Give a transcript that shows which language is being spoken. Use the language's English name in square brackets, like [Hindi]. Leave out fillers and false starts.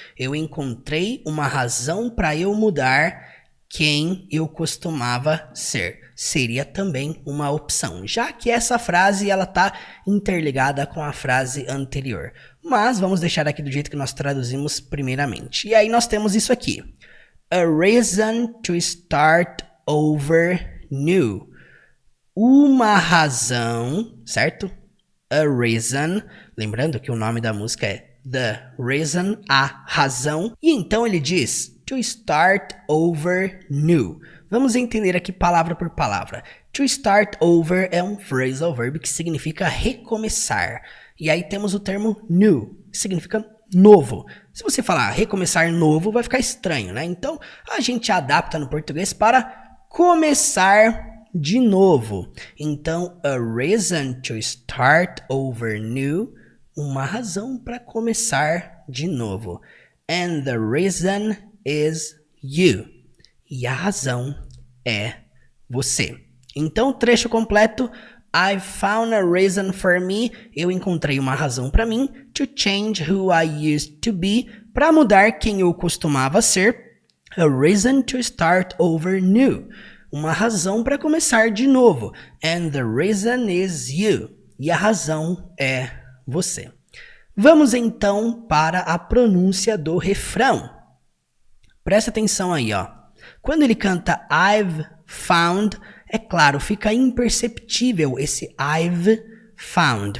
[Portuguese] Eu encontrei uma razão para eu mudar quem eu costumava ser. Seria também uma opção, já que essa frase ela tá interligada com a frase anterior. Mas vamos deixar aqui do jeito que nós traduzimos primeiramente. E aí nós temos isso aqui. [English] A reason to start over new. [Portuguese] Uma razão, certo? A reason. Lembrando que o nome da música é The Reason, a razão. E então ele diz to start over new. Vamos entender aqui palavra por palavra. To start over é um phrasal verb que significa recomeçar. E aí temos o termo new, que significa novo. Se você falar recomeçar novo, vai ficar estranho, né? Então, a gente adapta no português para começar de novo. Então, [English] a reason to start over new, [Portuguese] uma razão para começar de novo. [English] And the reason is you. [Portuguese] E a razão é você. Então, o trecho completo. [English] I found a reason for me. [Portuguese] Eu encontrei uma razão para mim. [English] To change who I used to be. [Portuguese] Para mudar quem eu costumava ser. [English] A reason to start over new. [Portuguese] Uma razão para começar de novo. [English] And the reason is you. [Portuguese] E a razão é você. Vamos então para a pronúncia do refrão. Presta atenção aí, ó. Quando ele canta I've found, é claro, fica imperceptível esse I've found.